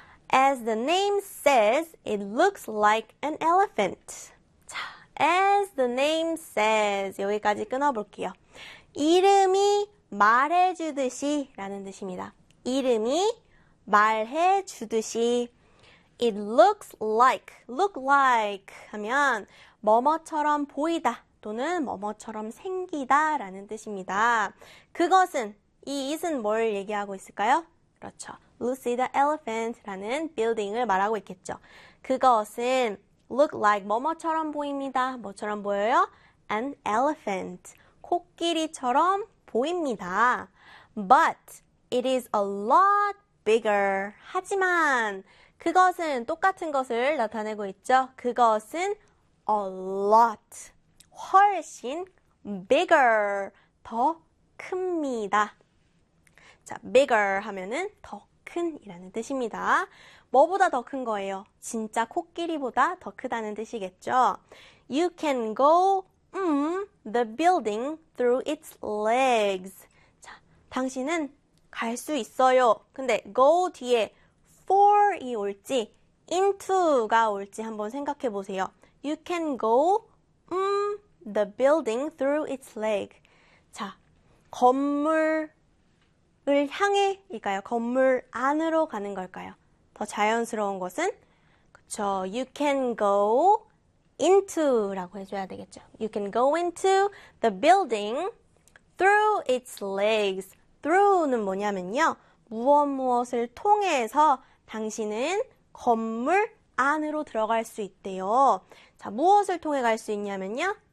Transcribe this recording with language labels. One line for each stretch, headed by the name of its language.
English: As the name says, it looks like an elephant.
Korean: 자,
English: as the name says,
Korean: 여기까지 끊어볼게요. 이름이 말해주듯이 라는 뜻입니다. 이름이 말해주듯이.
English: It look like
Korean: 하면 뭐뭐처럼 보이다 또는 뭐뭐처럼 생기다라는 뜻입니다. 그것은 이 is은 뭘 얘기하고 있을까요? 그렇죠. Lucy the Elephant라는 빌딩을 말하고 있겠죠. 그것은 look like 뭐뭐처럼 보입니다. 뭐처럼 보여요?
English: An elephant.
Korean: 코끼리처럼 보입니다.
English: But it is a lot bigger.
Korean: 하지만 그것은 똑같은 것을 나타내고 있죠. 그것은 a lot, 훨씬 bigger, 더 큽니다. 자, bigger 하면은 더 큰이라는 뜻입니다. 뭐보다 더큰 거예요? 진짜 코끼리보다 더 크다는 뜻이겠죠.
English: You can go the building through its legs.
Korean: 자, 당신은 갈수 있어요. 근데 go 뒤에 for이 올지 into가 올지 한번 생각해 보세요.
English: You can go the building through its leg.
Korean: 자, 건물을 향해일까요? 건물 안으로 가는 걸까요? 더 자연스러운 것은 그쵸.
English: You can go into라고
Korean: 해줘야 되겠죠.
English: You can go into the building through its legs.
Korean: Through는 뭐냐면요. 무엇 무엇을 통해서 당신은 건물 안으로 들어갈 수 있대요. 자, 무엇을 통해 갈수 있냐면요.